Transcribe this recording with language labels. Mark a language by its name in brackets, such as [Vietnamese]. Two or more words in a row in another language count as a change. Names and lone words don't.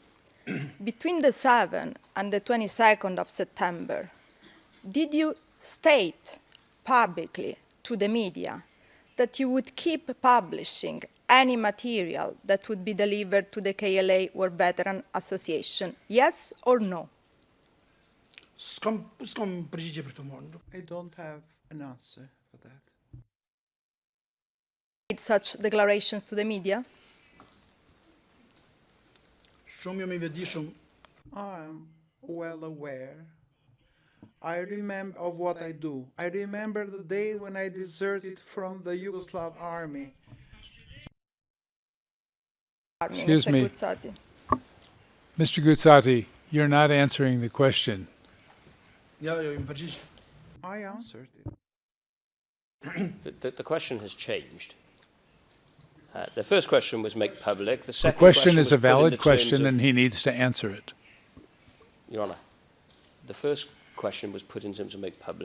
[English] Between the 7th and the 22nd of September, did you state publicly to the media that you would keep publishing any material that would be delivered to the KLA War Veteran Association? Yes or no? [Albanian] S'kam përgjigje për këtë morë. [English] I don't have an answer for that. Made such declarations to the media? [Albanian] Shumë jam I vetëdijshëm [English] I am well aware. I remember of what I do. I remember the day when I deserted from the Yugoslav army. Excuse Mr. me. Guzzatti. Mr. Guzzatti, you're not answering the question. [Albanian] ja, më përgjigj. [English] I answered it. The question has changed. The first question was make public. The The second question is was a put in valid the terms question, of- and he needs to answer it. Your Honour, the first question was put in terms of make public.